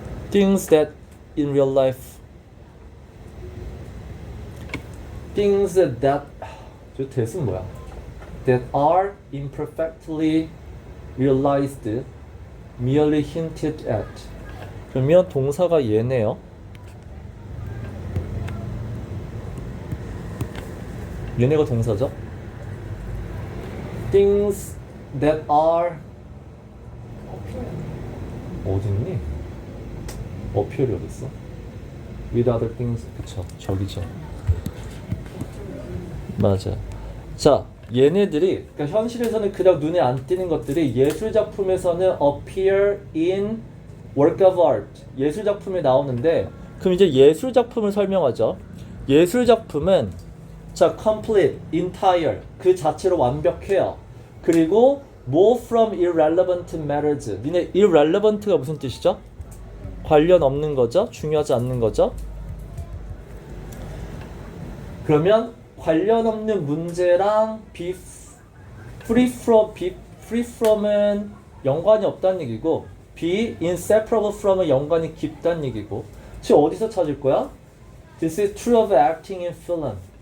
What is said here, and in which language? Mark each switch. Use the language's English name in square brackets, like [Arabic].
[English] things that in real life. [Korean] things that 저 대신 뭐야? [English] that are imperfectly realized, merely hinted at. [Korean] 그러면 동사가 얘네요. 얘네가 동사죠. [English] things that are 어딨니? [Korean] 어필이 어딨어? with other things. 그쵸, 저기죠. 맞아. 자, 얘네들이 그러니까 현실에서는 그냥 눈에 안 띄는 것들이 예술 작품에서는 appear in work of art. 예술 작품에 나오는데 그럼 이제 예술 작품을 설명하죠. 예술 작품은 자, complete, entire 그 자체로 완벽해요. [English] 그리고 more from irrelevant matters. [Korean] 니네 irrelevant가 무슨 뜻이죠? 관련 없는 거죠? 중요하지 않는 거죠? 그러면 관련 없는 문제랑 free from 은 연관이 없다는 얘기고 be inseparable from 은 연관이 깊다는 얘기고 지금 어디서 찾을 거야? [English] This is true of acting in film.